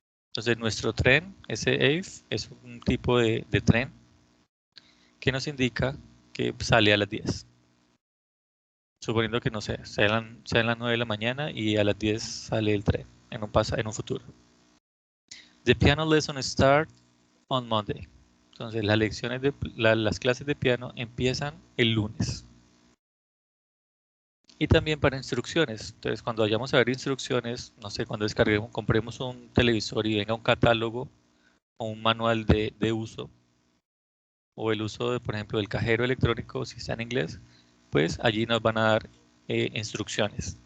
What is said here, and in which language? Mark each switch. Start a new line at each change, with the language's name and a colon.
Spanish: Entonces, nuestro tren, ese Ave, es un tipo de tren que nos indica que sale a las 10. Suponiendo que, no sé, sean las 9 de la mañana y a las 10 sale el tren en un futuro.
English: The piano lesson start on Monday.
Spanish: Entonces, las clases de piano empiezan el lunes. Y también para instrucciones. Entonces, cuando vayamos a ver instrucciones, no sé, cuando compremos un televisor y venga un catálogo o un manual de uso, o el uso de, por ejemplo, del cajero electrónico, si está en inglés, pues allí nos van a dar instrucciones.